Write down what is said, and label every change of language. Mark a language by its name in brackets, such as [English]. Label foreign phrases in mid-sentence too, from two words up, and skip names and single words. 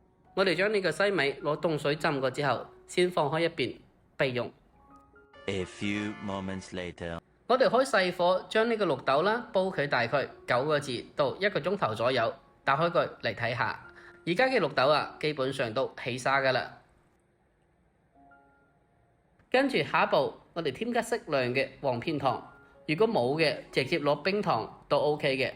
[Cantonese] 我哋將呢個西米攞凍水浸過之後，先放開一邊備用。 [English] A few moments later. [Cantonese] 我哋開細火將呢個綠豆啦煲佢大概9個字到1個鐘頭左右，打開佢嚟睇下。而家嘅綠豆啊，基本上都起沙噶啦。跟住下一步，我哋添加適量嘅黃片糖，如果冇嘅，直接攞冰糖都 OK 嘅。